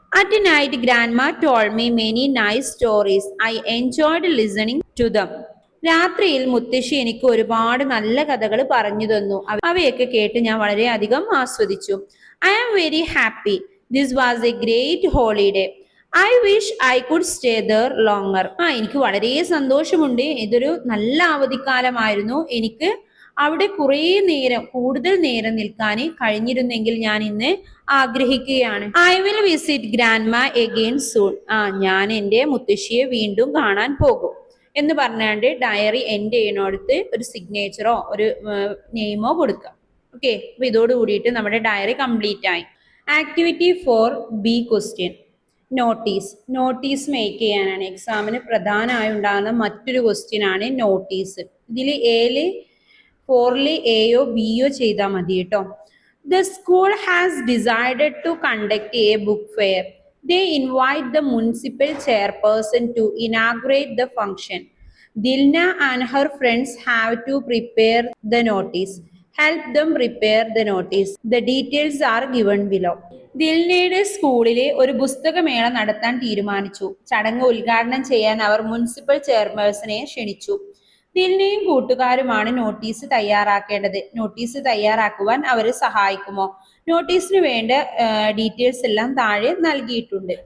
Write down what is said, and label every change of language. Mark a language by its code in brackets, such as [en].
[en] At night, Grandma told me many nice stories. I enjoyed listening to them. [ml] രാത്രിയിൽ മുത്തശ്ശി എനിക്ക് ഒരുപാട് നല്ല കഥകൾ പറഞ്ഞു തന്നു. അവയൊക്കെ കേട്ട് ഞാൻ വളരെയധികം ആസ്വദിച്ചു. [en] I am very happy. This was a great holiday. I wish I could stay there longer. [ml] എനിക്ക് വളരെ സന്തോഷമുണ്ട്. ഇതൊരു നല്ല അവധിക്കാലമായിരുന്നു. എനിക്ക് അവിടെ കൂടുതൽ നേരം നിൽക്കാൻ കഴിഞ്ഞിരുന്നെങ്കിൽ ഞാൻ ഇന്ന് ആഗ്രഹിക്കുകയാണ്. [en] I will visit grandma again soon. [ml] ഞാൻ എൻ്റെ മുത്തശ്ശിയെ വീണ്ടും കാണാൻ പോകും എന്ന് പറഞ്ഞാണ്ട് ഡയറി എൻഡ് ചെയ്യണോടത്ത് ഒരു സിഗ്നേച്ചറോ ഒരു നെയിമോ കൊടുക്കുക. ഓക്കെ, അപ്പൊ ഇതോട് കൂടിയിട്ട് നമ്മുടെ ഡയറി കംപ്ലീറ്റ് ആയി. Activity 4B question. Notice make ചെയ്യാനാണ്. എക്സാമിന് പ്രധാനമായി ഉണ്ടാകുന്ന മറ്റൊരു ക്വസ്റ്റ്യൻ ആണ് നോട്ടീസ്. ഇതിൽ ഫോറിൽ എയോ ബിയോ ചെയ്താൽ മതി കേട്ടോ. [en] The school has decided to conduct a book fair. They invite the municipal chairperson to inaugurate the function. Dilna and her friends have to prepare the notice. Help them prepare the notice. The details are given below. [ml] ദിൽനയുടെ സ്കൂളിലെ ഒരു പുസ്തകമേള നടത്താൻ തീരുമാനിച്ചു. ചടങ്ങ് ഉദ്ഘാടനം ചെയ്യാൻ അവർ municipal ചെയർപേഴ്സണെ ക്ഷണിച്ചു. ദിൽനയും കൂട്ടുകാരുമാണ് notice തയ്യാറാക്കേണ്ടത്. Notice തയ്യാറാക്കുവാൻ അവരെ സഹായിക്കുമോ? നോട്ടീസിന് വേണ്ട ഡീറ്റെയിൽസ് എല്ലാം താഴെ നൽകിയിട്ടുണ്ട്.